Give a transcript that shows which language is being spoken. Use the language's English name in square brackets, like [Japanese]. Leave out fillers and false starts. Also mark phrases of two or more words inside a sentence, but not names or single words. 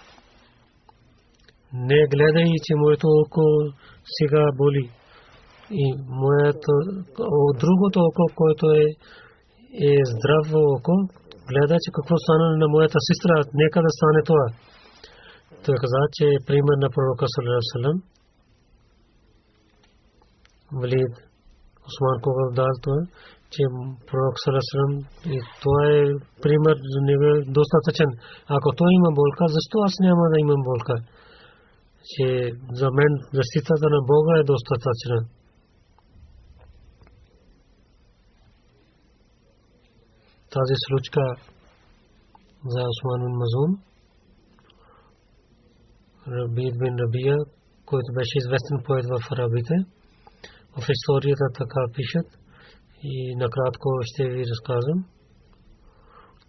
[Bulgarian] Не гледай, че моето око сега боли. И моето другото око, което е здраво око, гледа, че какво стана на моята сестра, нека да стане това. Той каза, че е пример на пророка [Arabic] صلى الله عليه وسلم. [Bulgarian] Валид Усман кога дал това, че пророк [Arabic] صلى الله عليه وسلم, [Bulgarian] и това е пример за него достатъчен. Ако той има болка, защо аз няма да имам болка? Че за мен защитата на Бога е достатъчна. Тази случка за Усман бин Мазун, Рабид бин Рабия, който беше известен поет в арабите, в историята така пишат и накратко ще ви разказвам.